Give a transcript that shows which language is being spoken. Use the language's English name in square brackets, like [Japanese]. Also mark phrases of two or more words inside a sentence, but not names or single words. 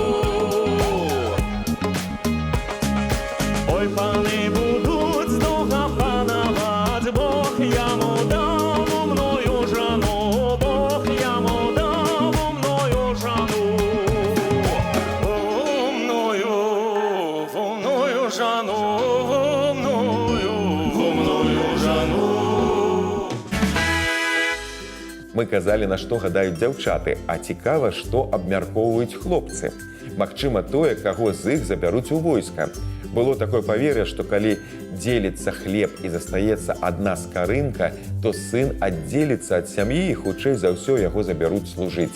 [Russian] Ой, паны будут сдолго пановать, Бог ему дал умную жену, Бог ему дал умную жену. Умную жену. [Belarusian] Мы казалі, на што гадаюць дзяўчаты, а цікава, што абмяркоўваюць хлопцы. Магчыма, тое, каго з іх забяруць у войска. Было такое павер'е, што калі дзеліцца хлеб і застаецца адна скарынка, то сын аддзеліцца ад сям'і і хутчэй за ўсё яго забяруць служыць.